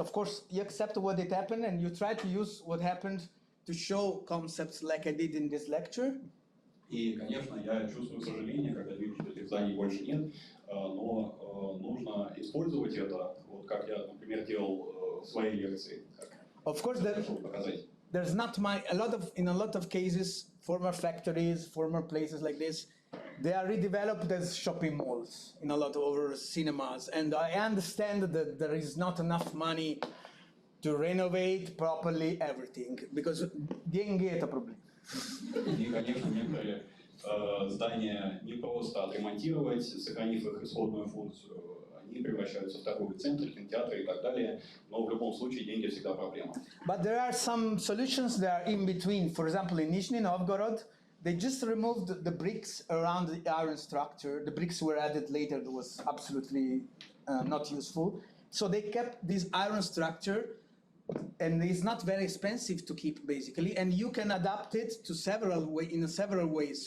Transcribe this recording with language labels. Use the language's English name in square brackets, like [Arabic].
[English] Of course, you accept what it happened, and you try to use what happened to show concepts like I did in this lecture. [Russian] И, конечно, я чувствую сожаление, когда вижу, что этих зданий больше нет, но нужно использовать это, вот как я, например, делал в своей лекции. [English] Of course, there's not in a lot of cases, former factories, former places like this, they are redeveloped as shopping malls in a lot of over cinemas, and I understand that there is not enough money to renovate properly everything, because [Russian] деньги это проблема. И, конечно, некоторые здания не просто отремонтировать, сохранив их исходную функцию, они превращаются в торговый центр, кинотеатры и так далее, но в любом случае деньги всегда проблема. [English] But there are some solutions that are in between. For example, in Nizhny Novgorod, they just removed the bricks around the iron structure. The bricks were added later. That was absolutely not useful. So they kept this iron structure, and it's not very expensive to keep, basically, and you can adapt it to several ways.